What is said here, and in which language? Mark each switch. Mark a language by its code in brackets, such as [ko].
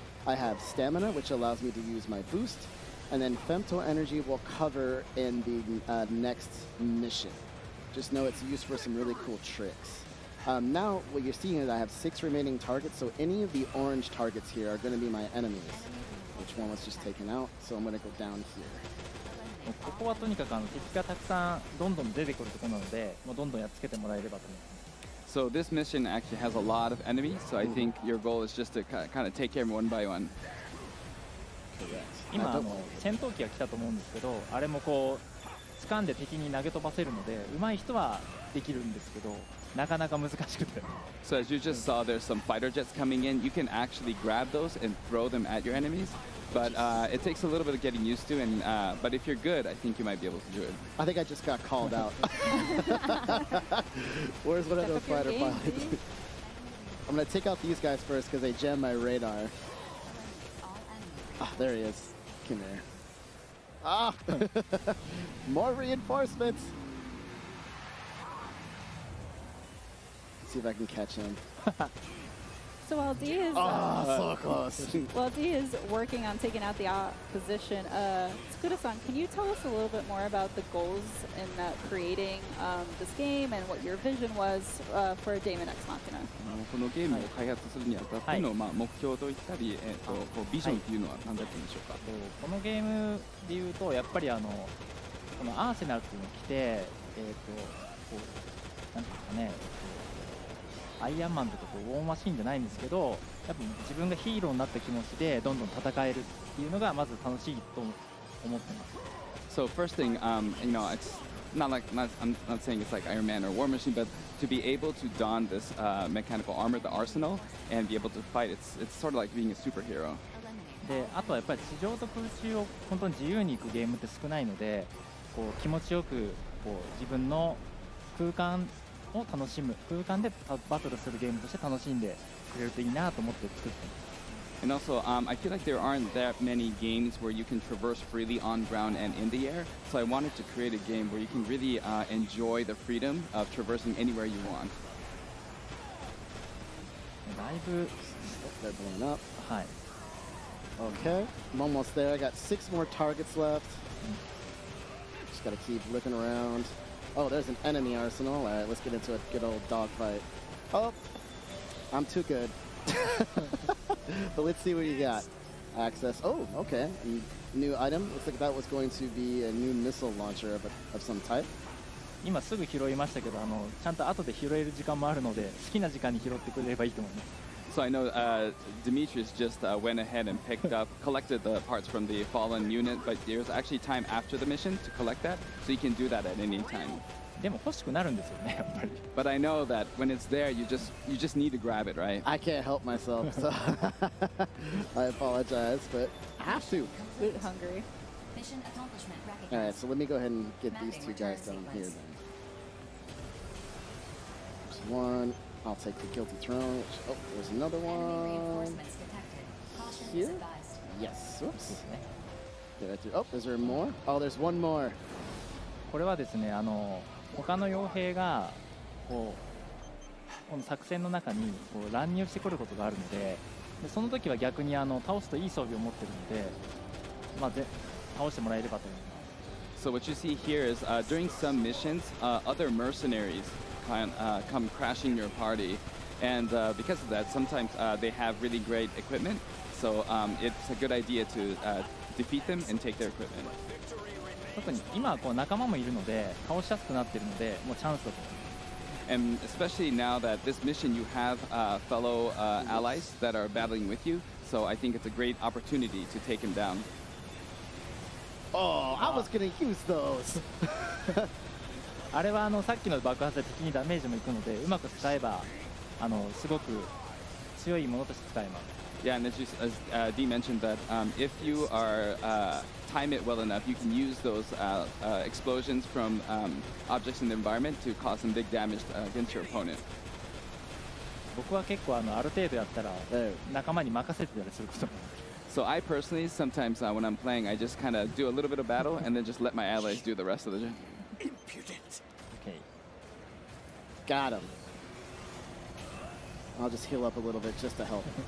[en] I have stamina, which allows me to use my boost. And then femto energy will cover in the next mission. Just know it's used for some really cool tricks. Now, what you're seeing is I have 6 remaining targets, so any of the orange targets here are going to be my enemies. Which one was just taken out, so I'm going to go down here. [ja] ここはとにかく敵がたくさんどんどん出てくるところなので、もうどんどんやっつけてもらえればと思います。 [en] So this mission actually has a lot of enemies, so I think your goal is just to kind of take care of them one by one. [ja] 今戦闘機が来たと思うんですけど、あれもこう掴んで敵に投げ飛ばせるので、上手い人はできるんですけど、なかなか難しくて。 [en] So as you just saw, there's some fighter jets coming in. You can actually grab those and throw them at your enemies. But it takes a little bit of getting used to, and but if you're good, I think you might be able to do it. I think I just got called out. Where's one of those fighter pilots? I'm going to take out these guys first because they jam my radar. Ah, there he is. Come here. Ah! More reinforcements! Let's see if I can catch him. So while D is so close. While D is working on taking out the opposition, Tsukura-san, can you tell us a little bit more about the goals in creating this game and what your vision was for Daemon X Machina? [ja] このゲームを開発するにあたっての目標といったり、ビジョンというのは何だったんでしょうか。このゲームでいうとやっぱりこのアーセナルっていうのを着てこうなんていうかね。アイアンマンとかウォーマシンじゃないんですけど、やっぱ自分がヒーローになった気持ちでどんどん戦えるっていうのがまず楽しいと思ってます。 [en] So first thing, you know, it's I'm not saying it's like Iron Man or War Machine, but to be able to don this mechanical armor, the arsenal, and be able to fight, it's sort of like being a superhero. [ja] で、あとはやっぱり地上と空中を本当に自由に行くゲームって少ないので、こう気持ちよくこう自分の空間を楽しむ空間でバトルするゲームとして楽しんでくれるといいなと思って作ってます。 [en] And also, I feel like there aren't that many games where you can traverse freely on ground and in the air. So I wanted to create a game where you can really enjoy the freedom of traversing anywhere you want. [ja] だいぶ [en] They're blowing up. [ja] はい [en] Okay, I'm almost there. I got 6 more targets left. Just gotta keep looking around. Oh, there's an enemy arsenal. All right, let's get into a good old dogfight. Oh, I'm too good. But let's see what you got. Access. Oh, okay. New item. Looks like that was going to be a new missile launcher of some type. [ja] 今すぐ拾いましたけどちゃんと後で拾える時間もあるので好きな時間に拾ってくれればいいと思います [en] So I know Demetrius just went ahead and collected the parts from the fallen unit, but there's actually time after the mission to collect that, so you can do that at any time. [ja] でも欲しくなるんですよねやっぱり [en] But I know that when it's there, you just need to grab it, right? I can't help myself, so I apologize, but I have to. Loot hungry. Mission accomplishment recognized. All right, so let me go ahead and get these 2 guys down here then. There's one. I'll take the guilty throne. Oh, there's another one. Here? Yes. Whoops. Did I do? Oh, is there more? Oh, there's one more. [ja] これはですね他の傭兵がこの作戦の中に乱入してくることがあるのでその時は逆に倒すといい装備を持ってるのでまあ倒してもらえればと思います [en] So what you see here is during some missions, other mercenaries come crashing your party, and because of that, sometimes they have really great equipment. So it's a good idea to defeat them and take their equipment. [ja] 特に今は仲間もいるので倒しやすくなっているのでもうチャンスだと思います [en] And especially now that this mission you have fellow allies that are battling with you, so I think it's a great opportunity to take him down. Oh, I was gonna use those. [ja] あれはさっきの爆発で敵にダメージもいくのでうまく使えばすごく強いものとして使えます [en] Yeah, and as Dee mentioned that if you are time it well enough, you can use those explosions from objects in the environment to cause some big damage against your opponent. [ja] 僕は結構ある程度やったら仲間に任せてたりすることも [en] So I personally, sometimes when I'm playing, I just kind of do a little bit of battle and then just let my allies do the rest of the job. Impudent. Okay. Got him. I'll just heal up a little bit just to help.